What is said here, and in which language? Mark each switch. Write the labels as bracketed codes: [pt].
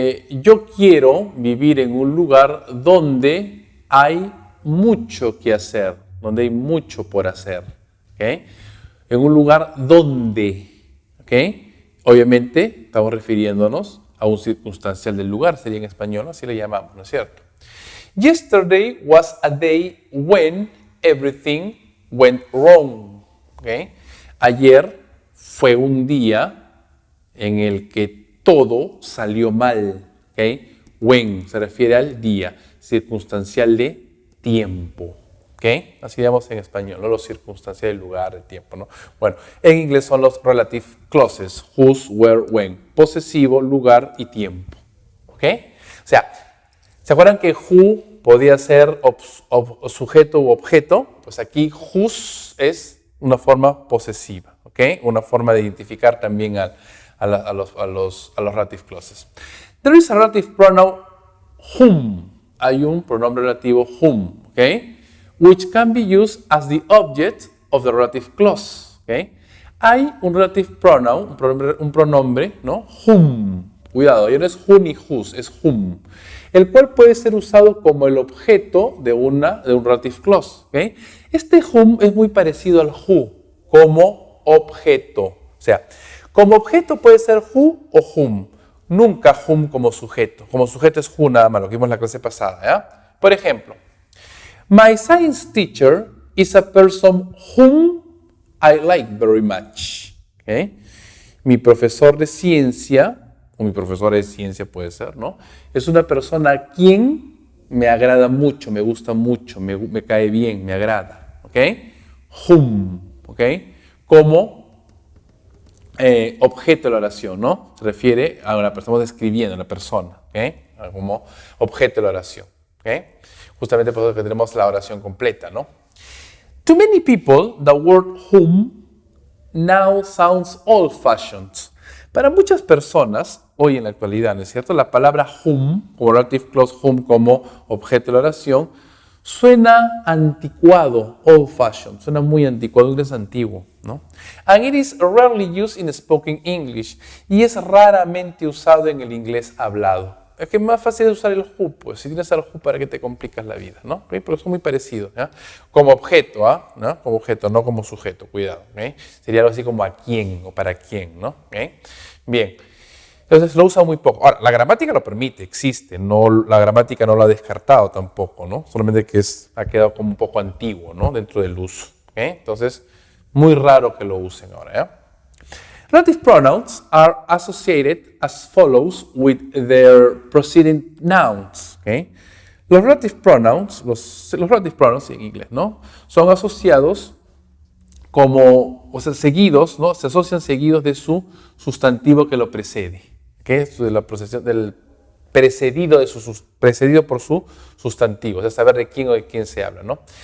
[es] Yo quiero vivir en un lugar donde hay mucho que hacer, donde hay mucho por hacer, ¿okay? En un lugar donde, ¿okay? Obviamente estamos refiriéndonos a un circunstancial del lugar, sería en español, así le llamamos, ¿no es cierto? [en] Yesterday was a day when everything went wrong, ¿okay? [es] Ayer fue un día en el que todo salió mal, ¿okay? When se refiere al día, circunstancial de tiempo, ¿okay? Así llamamos en español, ¿no? Lo circunstancial del lugar, del tiempo, ¿no? Bueno, en inglés son los relative clauses, whose, where, when, posesivo, lugar y tiempo, ¿okay? O sea, ¿se acuerdan que who podía ser sujeto u objeto? Pues aquí whose es una forma posesiva, ¿okay? Una forma de identificar también al a los relative clauses. [en] There is a relative pronoun whom. [es] Hay un pronombre relativo whom, okay? [en] Which can be used as the object of the relative clause, okay? [es] Hay un relative pronoun, un pronombre, ¿no? Whom. Cuidado, ya no es who ni whose, es whom. El cual puede ser usado como el objeto de un relative clause, okay? Este whom es muy parecido al who, como objeto. O sea, como objeto puede ser who o whom. Nunca whom como sujeto. Como sujeto es who nada más, lo que vimos en la clase pasada, ¿ya? Por ejemplo, [en] my science teacher is a person whom I like very much. [es] ¿Okay? Mi profesor de ciencia, o mi profesora de ciencia puede ser, ¿no? Es una persona a quien me agrada mucho, me gusta mucho, me cae bien, me agrada. ¿Ok? Whom. ¿Ok? Como objeto de la oración, ¿no? Se refiere a una persona, estamos describiendo a una persona, ¿ok? Como objeto de la oración, ¿ok? Justamente por eso que tenemos la oración completa, ¿no? [en] To many people, the word whom now sounds old-fashioned. [es] Para muchas personas, hoy en la actualidad, ¿no es cierto? La palabra whom, como relative clause whom, como objeto de la oración, suena anticuado, old-fashioned, suena muy anticuado, inglés antiguo, ¿no? [en] And it is rarely used in spoken English, [es] y es raramente usado en el inglés hablado. Es que es más fácil usar el who, pues si tienes el who, ¿para qué te complicas la vida? ¿No? ¿Okay? Pero son muy parecidos, ¿ya? Como objeto, ¿no? Como objeto, no como sujeto, cuidado. ¿Okay? Sería algo así como a quién o para quién, ¿no? ¿Okay? Bien, entonces lo usa muy poco. Ahora, la gramática lo permite, existe, la gramática no lo ha descartado tampoco, ¿no? Solamente que ha quedado como un poco antiguo, ¿no? Dentro del uso. ¿Okay? Entonces, muy raro que lo usen ahora, ¿ya? [en] Relative pronouns are associated as follows with their preceding nouns. [es] ¿Okay? Los relative pronouns, los relative pronouns en inglés, ¿no? Son asociados como, o sea, seguidos, ¿no? Se asocian seguidos de su sustantivo que lo precede. ¿Okay? De la del precedido por su sustantivo, o sea, saber de quién o de quién se habla, ¿no?